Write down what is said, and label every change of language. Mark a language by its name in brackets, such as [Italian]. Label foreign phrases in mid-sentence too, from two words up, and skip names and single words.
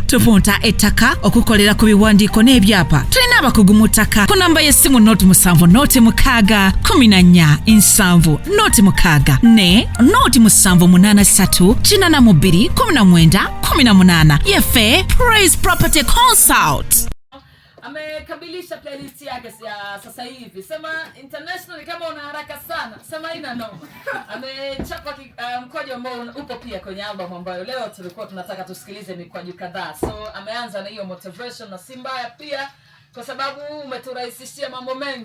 [Ganda] Tupunta ettaka okukolera ku biwandiiko n'ebyapa. Tulina abakugu mu ttaka ku namba y'essimu 07 06 14 7 06 ne 0783 42 19 18. Yefe Praise Property Consult. [Swahili] Amekamilisha playlist yake ya sasa hivi. Sema international kama una haraka sana. Sema ina no. Amechapa mkwaju ambao upo pia kwenye album ambayo leo tulikuwa tunataka tusikilize mikwaju kadhaa. So ameanza na hiyo motivation na Simba pia kwa sababu umeturahisishia mambo mengi.